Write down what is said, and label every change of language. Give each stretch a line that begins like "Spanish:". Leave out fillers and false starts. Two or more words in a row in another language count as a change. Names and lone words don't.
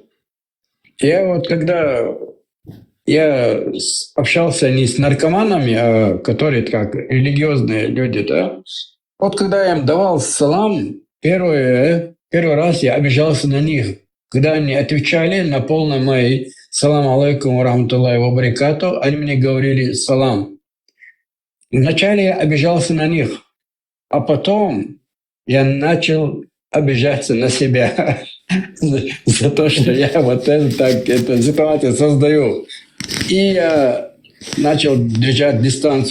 Russian: Я вот когда... Я общался не с наркоманами, а которые как религиозные люди, да. Вот когда я им давал салам, первый раз я обижался на них. Когда они отвечали на полный мой
Arabic: «سلام عليكم ورحمة الله وبركاته»,
Russian: они мне говорили «салам». Вначале я обижался на них, а потом я начал обижаться на себя за то, что я вот эту ситуацию создаю. И я начал держать дистанцию.